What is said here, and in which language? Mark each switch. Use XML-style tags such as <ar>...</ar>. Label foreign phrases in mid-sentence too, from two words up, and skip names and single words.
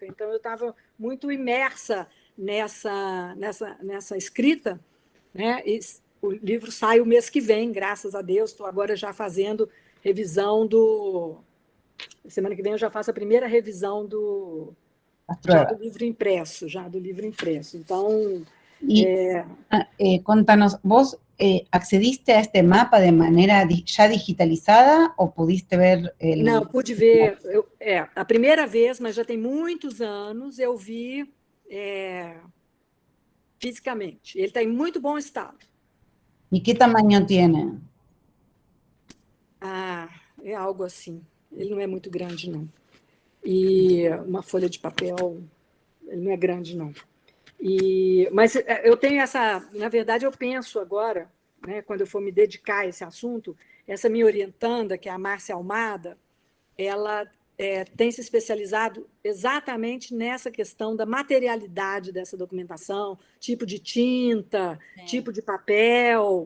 <pt>Então, eu estava muito imersa nessa escrita, né? E o livro sai o mês que vem, graças a Deus. Estou agora já fazendo revisão semana que vem eu já faço a primeira revisão do livro impresso, Então...</pt> <es>Contanos, ¿vos accediste a este mapa de manera ya digitalizada o pudiste ver el...?</es> <pt>Não, pude ver. A primeira vez, mas já tem muitos anos, eu vi fisicamente. Ele está em muito bom estado.</pt> <es>¿Y qué tamaño tiene?</es> <pt>É algo assim. Ele não é muito grande, não. E uma folha de papel, ele não é grande, não. Mas eu tenho na verdade, eu penso agora, né, quando eu for me dedicar a esse assunto, essa minha orientanda, que é a Márcia Almada, ela tem se especializado exatamente nessa questão da materialidade dessa documentação, tipo de tinta, tipo de papel.</pt>